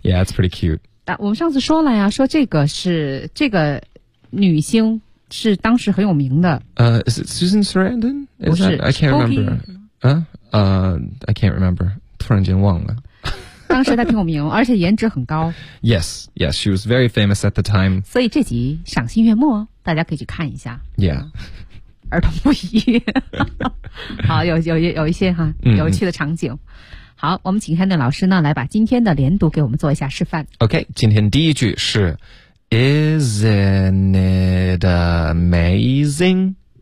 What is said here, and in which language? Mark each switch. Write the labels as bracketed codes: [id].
[en] Yeah it's pretty cute、 [zh] 啊、我们上次说了呀说这个是这个女星是当时很有名的 [en] Is it Susan Sarandon? [zh] 不是 [en] I can't remember、I can't remember [zh] 突然间忘了当时她挺有名，而且颜值很高。 [en] Yes, yes, she was very famous at the time. [zh] 所以这集赏心悦目，大家可以去看一下。 [en] Yeah, [zh] 儿童不宜。好，有一些哈、有趣的场景。好，我们请 Hannah 老师呢来把今天的连读给我们做一下示范。 OK, 今天第一句是 [en] Isn't it amazing?